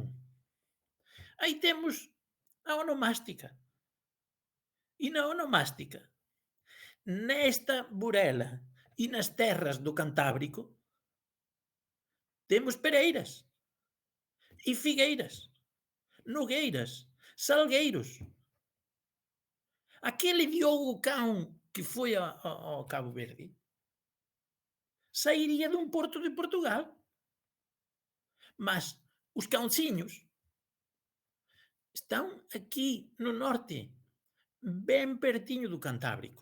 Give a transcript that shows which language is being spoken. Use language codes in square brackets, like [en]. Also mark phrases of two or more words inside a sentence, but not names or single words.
[pt] Aí temos a onomástica. E na onomástica, nesta Burela e nas terras do Cantábrico, temos pereiras e figueiras, nogueiras, salgueiros. Aquele Diogo Cão que foi ao Cabo Verde sairia de um porto de Portugal. Mas os cãozinhos estão aqui no norte, bem pertinho do Cantábrico.